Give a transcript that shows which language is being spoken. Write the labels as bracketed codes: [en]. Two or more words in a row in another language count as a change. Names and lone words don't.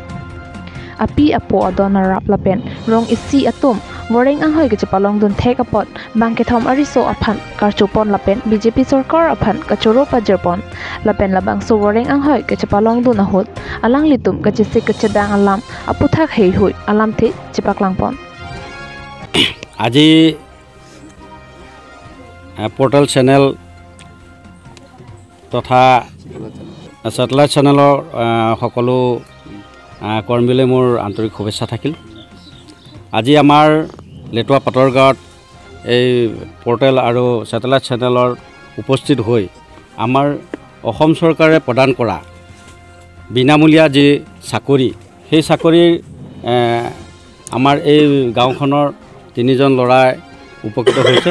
[mjw] Api apo adona rap lapen rong isi atum wareng anghoi ke chapalong dun thekapot bangkethom ariso aphan karchupon lapen BJP Sarkar aphan kachoro pajerpon lapen labang so wareng anghoi ke chapalong dun ahut alang litum kachisik kachedang alam aputhak hei hui alam the chipaklangpon. [as] Aji [en] portal channel [as] तथा satellite channelor সকলো কৰ্মীলৈ মোৰ আন্তৰিক শুভেচ্ছা থাকিল। আজি আমাৰ লেটুৱা পাটৰ গাঁৱত এই পোৰ্টেল আৰু satellite channelৰ উপস্থিত হৈ আমাৰ অসম চৰকাৰে প্ৰদান কৰা বিনামূলীয়া যি চাকৰি সেই চাকৰিৰ আমাৰ এই গাঁওখনৰ তিনিজন ল'ৰাই উপকৃত হৈছে।